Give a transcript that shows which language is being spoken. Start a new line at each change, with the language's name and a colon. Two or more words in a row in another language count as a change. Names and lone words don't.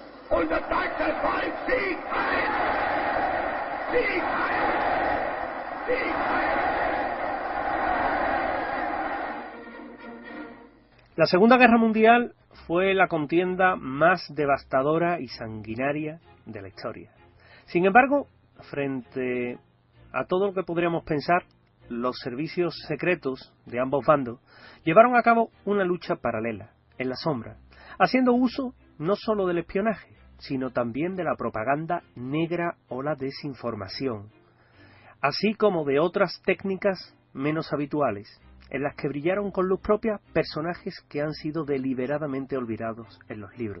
German: Und das sagt das Volk Sieg Heil! Sieg Heil! Sieg Heil!
Spanish: La Segunda Guerra Mundial fue la contienda más devastadora y sanguinaria de la historia. Sin embargo, frente a todo lo que podríamos pensar, los servicios secretos de ambos bandos llevaron a cabo una lucha paralela, en la sombra, haciendo uso no solo del espionaje, sino también de la propaganda negra o la desinformación, así como de otras técnicas menos habituales, en las que brillaron con luz propia personajes que han sido deliberadamente olvidados en los libros.